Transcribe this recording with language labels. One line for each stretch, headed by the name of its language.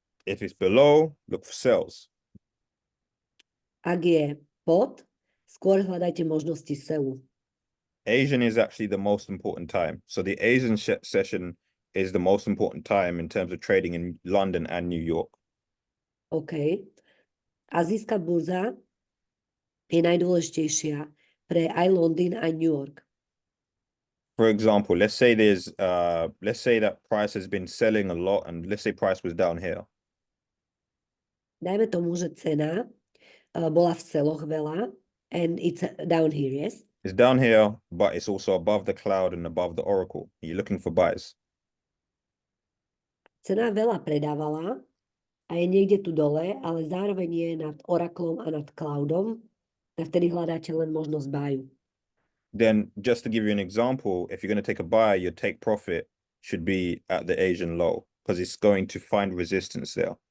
English: If it's below, look for sells.
Slovak: Ak je pod, skôr hľadajte možnosti selu.
English: Asian is actually the most important time. So the Asian session is the most important time in terms of trading in London and New York.
Slovak: OK. Azijská burza je najdôležitejšia pre aj Londýn, aj New York.
English: For example, let's say that price has been selling a lot and let's say price was down here.
Slovak: Dajme tomu, že cena bola v seloch veľa
English: and it's down here, yes? It's down here, but it's also above the cloud and above the oracle. You're looking for buys.
Slovak: Cena veľa predávala a je niekde tu dole, ale zároveň je nad oraklom a nad cloudom, tak vtedy hľadáte len možnosť buyu.
English: Then just to give you an example, if you're going to take a buy, your take profit should be at the Asian low because it's going to find resistance there.